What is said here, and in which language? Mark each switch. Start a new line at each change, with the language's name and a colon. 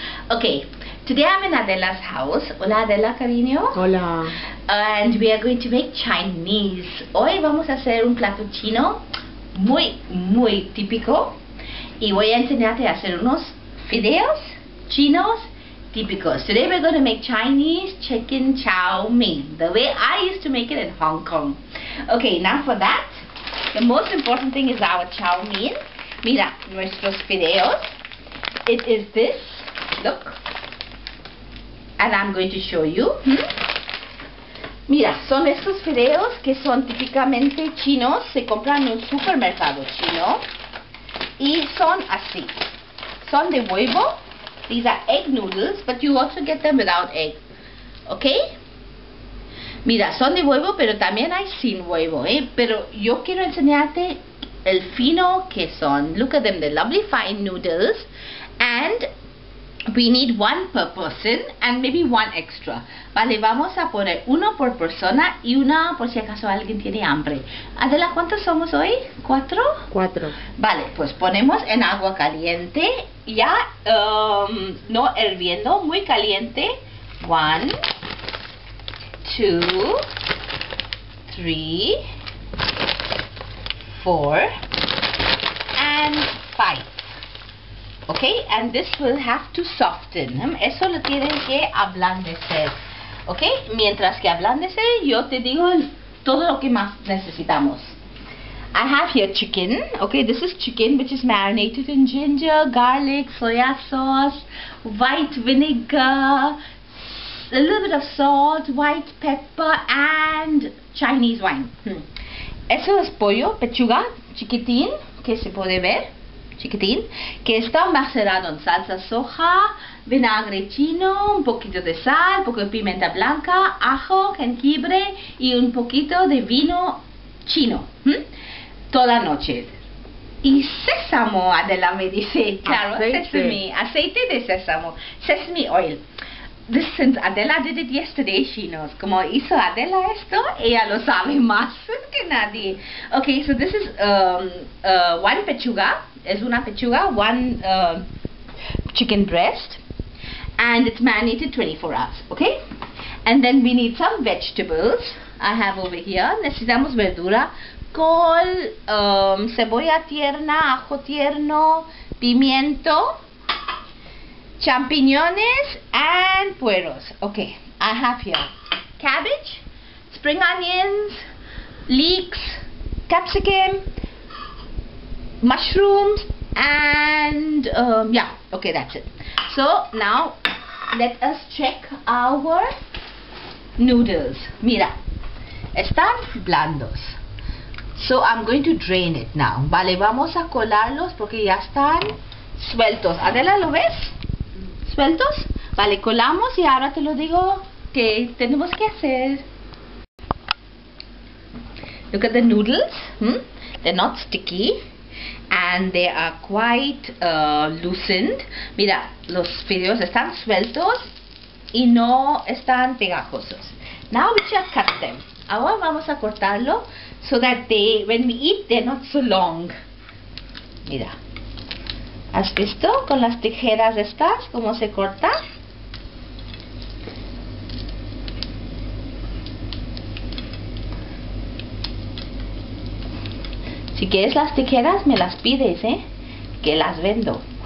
English: Okay, today I'm in Adela's house.
Spanish: Hola Adela, cariño. Hola.
English: And we are going to make Chinese.
Spanish: Hoy vamos a hacer un plato chino muy típico. Y voy a enseñarte a hacer unos fideos chinos típicos.
English: Today we're going to make Chinese chicken chow mein, the way I used to make it in Hong Kong. Okay, now for that, the most important thing is our chow mein.
Spanish: Mira, nuestros fideos.
English: It is this. Look. And I'm going to show you.
Spanish: Mira, son estos fideos que son típicamente chinos. Se compran en un supermercado chino. Y son así. Son de huevo.
English: These are egg noodles, but you also get them without egg. Okay?
Spanish: Mira, son de huevo, pero también hay sin huevo, Pero yo quiero enseñarte el fino que son.
English: Look at them, the lovely fine noodles. And we need one per person and maybe one extra.
Spanish: Vale, vamos a poner uno por persona y una por si acaso alguien tiene hambre. Adela, ¿cuántos somos hoy? ¿Cuatro? Cuatro. Vale, pues ponemos en agua caliente, ya no hirviendo, muy caliente.
English: 1, 2, 3, 4 and 5. Okay, and this will have to soften.
Spanish: Eso lo tienen que ablandecer. Okay, mientras que ablandece, yo te digo todo lo que más necesitamos.
English: I have here chicken. Okay, this is chicken which is marinated in ginger, garlic, soya sauce, white vinegar, a little bit of salt, white pepper and Chinese wine.
Spanish: Eso es pollo, pechuga, chiquitín, que se puede ver. Chiquitín, que está macerado en salsa soja, vinagre chino, un poquito de sal, un poco de pimienta blanca, ajo, jengibre y un poquito de vino chino. Toda noche. Y sésamo, Adela me dice, claro, sesame, aceite de sésamo,
English: sesame oil. This, since Adela did it yesterday, she knows.
Spanish: Como hizo Adela esto, ella lo sabe más que nadie.
English: Okay, so this is one pechuga.
Spanish: Es una pechuga,
English: one chicken breast, and it's marinated 24 hours. Okay, and then we need some vegetables. I have over here.
Spanish: Necesitamos verdura, col, cebolla tierna, ajo tierno, pimiento, champiñones and pueros.
English: Okay, I have here cabbage, spring onions, leeks, capsicum, mushrooms and yeah, okay, that's it. So now let us check our noodles.
Spanish: Mira, están blandos.
English: So I'm going to drain it now.
Spanish: Vale, vamos a colarlos porque ya están sueltos. Adela, ¿lo ves? ¿Sueltos? Vale, colamos y ahora te lo digo que tenemos que hacer.
English: Look at the noodles. They're not sticky and they are quite loosened.
Spanish: Mira, los fideos están sueltos y no están pegajosos.
English: Now we shall cut them.
Spanish: Ahora vamos a cortarlo
English: so that they, when we eat, they're not so long.
Spanish: Mira. ¿Has visto con las tijeras estas cómo se corta? Si quieres las tijeras, me las pides, que las vendo.